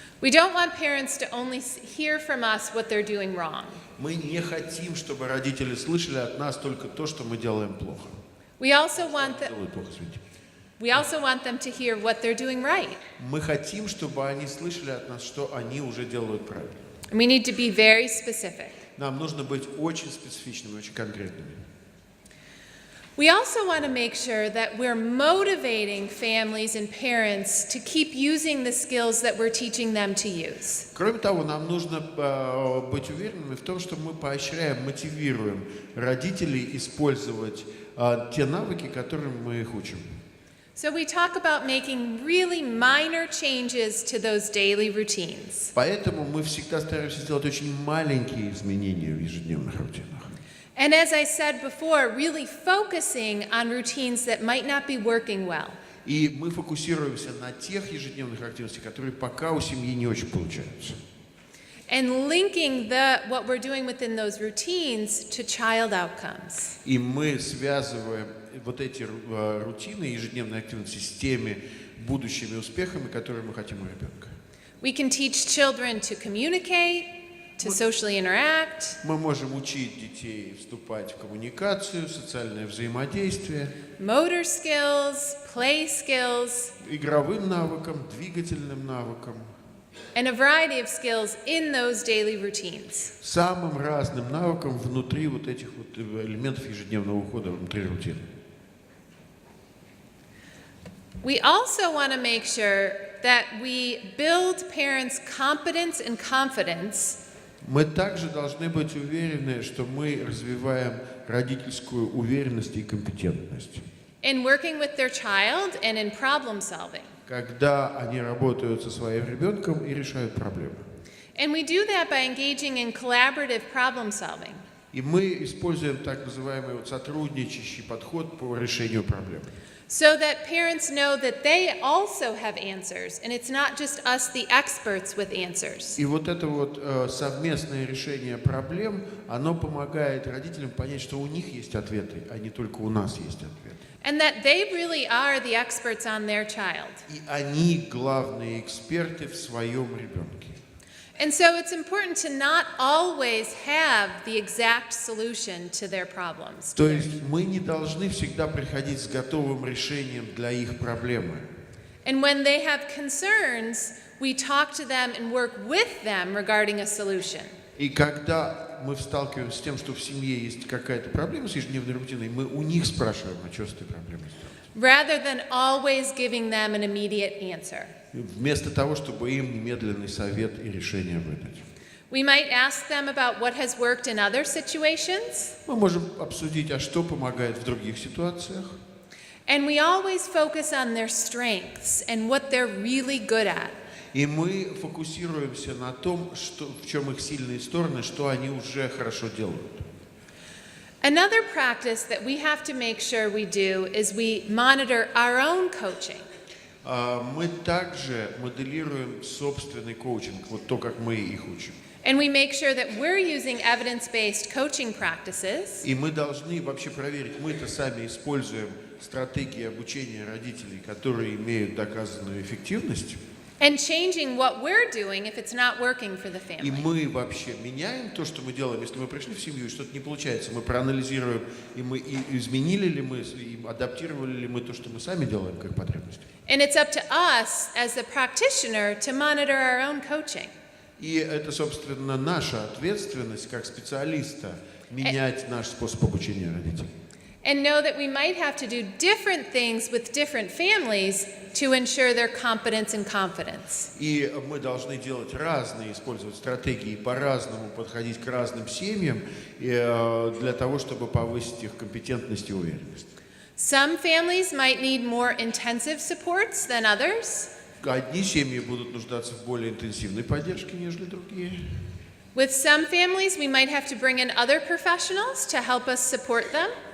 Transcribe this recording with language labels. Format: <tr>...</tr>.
<en>We don't want parents to only hear from us what they're doing wrong.</en> <ru>Мы не хотим, чтобы родители слышали от нас только то, что мы делаем плохо.</ru> <en>We also want</en> <ru>Делают плохо, извините.</ru> <en>them to hear what they're doing right.</en> <ru>Мы хотим, чтобы они слышали от нас, что они уже делают правильно.</ru> <en>And we need to be very specific.</en> <ru>Нам нужно быть очень специфичными, очень конкретными.</ru> <en>We also want to make sure that we're motivating families and parents to keep using the skills that we're teaching them to use.</en> <ru>Кроме того, нам нужно быть уверенными в том, что мы поощряем, мотивируем родителей использовать те навыки, которым мы их учим.</ru> <en>So we talk about making really minor changes to those daily routines.</en> <ru>Поэтому мы всегда стараемся сделать очень маленькие изменения в ежедневных рутинах.</ru> <en>And as I said before, really focusing on routines that might not be working well.</en> <ru>И мы фокусируемся на тех ежедневных активностях, которые пока у семьи не очень получаются.</ru> <en>And linking what we're doing within those routines to child outcomes.</en> <ru>И мы связываем вот эти рутины, ежедневные активности с теми будущими успехами, которые мы хотим у ребенка.</ru> <en>We can teach children to communicate, to socially interact.</en> <ru>Мы можем учить детей вступать в коммуникацию, социальное взаимодействие,</ru> <en>Motor skills, play skills,</en> <ru>игровым навыкам, двигательным навыкам,</ru> <en>and a variety of skills in those daily routines.</en> <ru>самым разным навыкам внутри вот этих вот элементов ежедневного ухода, внутри рутины.</ru> <en>We also want to make sure that we build parents' competence and confidence</en> <ru>Мы также должны быть уверены, что мы развиваем родительскую уверенность и компетентность.</ru> <en>in working with their child and in problem solving.</en> <ru>Когда они работают со своим ребенком и решают проблемы.</ru> <en>And we do that by engaging in collaborative problem solving.</en> <ru>И мы используем так называемый сотрудничающий подход по решению проблем.</ru> <en>So that parents know that they also have answers, and it's not just us, the experts, with answers.</en> <ru>И вот это вот совместное решение проблем, оно помогает родителям понять, что у них есть ответы, а не только у нас есть ответы.</ru> <en>And that they really are the experts on their child.</en> <ru>И они главные эксперты в своем ребенке.</ru> <en>And so it's important to not always have the exact solution to their problems.</en> <ru>То есть мы не должны всегда приходить с готовым решением для их проблемы.</ru> <en>And when they have concerns, we talk to them and work with them regarding a solution.</en> <ru>И когда мы сталкиваемся с тем, что в семье есть какая-то проблема с ежедневной рутиной, мы у них спрашиваем, а что с этой проблемой сделать?</ru> <en>Rather than always giving them an immediate answer.</en> <ru>Вместо того, чтобы им немедленный совет и решение выдать.</ru> <en>We might ask them about what has worked in other situations.</en> <ru>Мы можем обсудить, а что помогает в других ситуациях.</ru> <en>And we always focus on their strengths and what they're really good at.</en> <ru>И мы фокусируемся на том, в чем их сильные стороны, что они уже хорошо делают.</ru> <en>Another practice that we have to make sure we do is we monitor our own coaching.</en> <ru>Мы также моделируем собственный коучинг, вот то, как мы их учим.</ru> <en>And we make sure that we're using evidence-based coaching practices.</en> <ru>И мы должны вообще проверить, мы-то сами используем стратегии обучения родителей, которые имеют доказанную эффективность.</ru> <en>And changing what we're doing if it's not working for the</en> <ru>И</ru> <en>family.</en> <ru>мы вообще меняем то, что мы делаем. Если мы пришли в семью и что-то не получается, мы проанализируем, и изменили ли мы, и адаптировали ли мы то, что мы сами делаем, как потребность.</ru> <en>And it's up to us as the practitioner to monitor our own coaching.</en> <ru>И это, собственно, наша ответственность как специалиста менять наш способ обучения родителей.</ru> <en>And know that we might have to do different things with different families to ensure their competence and confidence.</en> <ru>И мы должны делать разные, использовать стратегии, по-разному подходить к разным семьям для того, чтобы повысить их компетентность и уверенность.</ru> <en>Some families might need more intensive supports than others.</en> <ru>Одни семьи будут нуждаться в более интенсивной поддержке, нежели другие.</ru> <en>With some families, we might have to bring in other professionals to help us support them.</en>